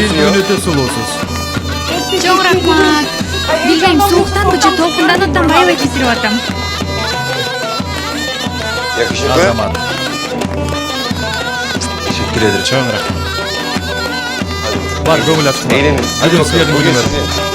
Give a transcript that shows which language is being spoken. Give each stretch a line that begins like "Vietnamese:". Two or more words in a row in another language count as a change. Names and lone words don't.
Turkish: siz ya.
Kyrgyz: бүгүн өтө сулуусуз. Чоң рахмат. Билбейм, сууктан же толкундан атам аябай тесирип атам.
Turkish: Yakışıklı.
Kyrgyz: Азамат.
Turkish: Teşekkür ederim.
Kyrgyz: Чоң рахмат. Бар, көңүл ачкыла.
Turkish: Eğlenin. Hadi bakalım, Bugün bugün sizin.